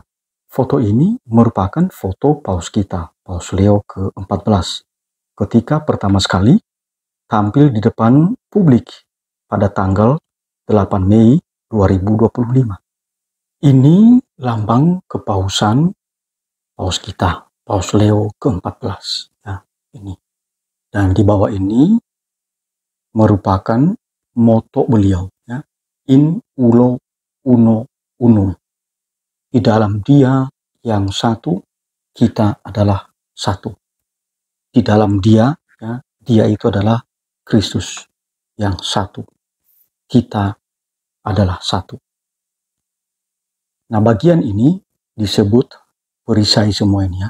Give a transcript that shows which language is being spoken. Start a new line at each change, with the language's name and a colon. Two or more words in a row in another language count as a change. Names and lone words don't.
Indonesian: Foto ini merupakan foto paus kita, Paus Leo ke-14, ketika pertama sekali tampil di depan publik pada tanggal 8 Mei 2025. Ini lambang kepausan paus kita, Paus Leo ke-14. Ya, ini. Dan di bawah ini merupakan moto beliau, ya.
Latin: In ulo uno unum.
Indonesian: Di dalam Dia yang satu, kita adalah satu. Di dalam Dia, ya, Dia itu adalah Kristus yang satu. Kita adalah satu. Nah, bagian ini disebut perisai semua ini, ya.